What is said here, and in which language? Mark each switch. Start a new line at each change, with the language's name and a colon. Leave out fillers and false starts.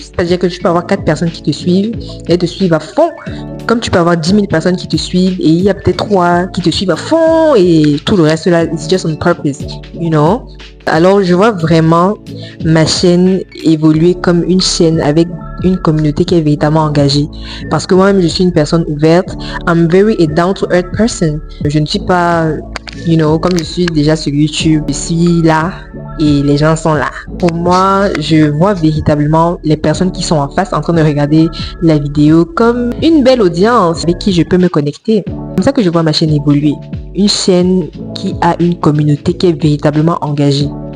French: C'est-à-dire que tu peux avoir 4 personnes qui te suivent et elles te suivent à fond, comme tu peux avoir 10 000 personnes qui te suivent et il y a peut-être 3 qui te suivent à fond et tout le reste là,
English: it's just on purpose, you know.
French: Alors je vois vraiment ma chaîne évoluer comme une chaîne avec une communauté qui est véritablement engagée. Parce que moi-même je suis une personne ouverte.
English: I'm very a down to earth person.
French: Je ne suis pas,
English: you know,
French: comme je suis déjà sur YouTube, je suis là et les gens sont là. Pour moi, je vois véritablement les personnes qui sont en face en train de regarder la vidéo comme une belle audience avec qui je peux me connecter. C'est comme ça que je vois ma chaîne évoluer. Une chaîne qui a une communauté qui est véritablement engagée.